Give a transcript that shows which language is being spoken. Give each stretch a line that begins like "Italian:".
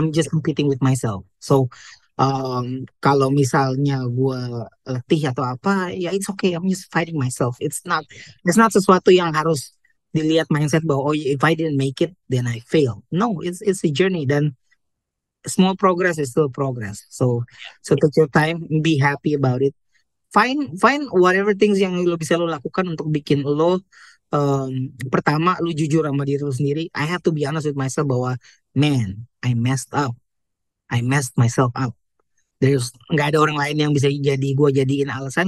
English: I'm just competing with myself. So
Indonesian: kalau misalnya gue letih atau apa,
English: ya it's okay. I'm just fighting myself. It's not
Indonesian: sesuatu yang harus dilihat mindset bahwa,
English: oh, if I didn't make it, then I fail. No, it's a journey. Dan small progress is still progress. So take your time, be happy about it. Find whatever things
Indonesian: yang lo bisa lo lakukan untuk bikin lo, pertama lu jujur sama diri lu sendiri.
English: I have to be honest with myself bahwa, man, I messed up. I messed myself up.
Indonesian: There's nggak ada orang lain yang bisa gue jadiin alasan.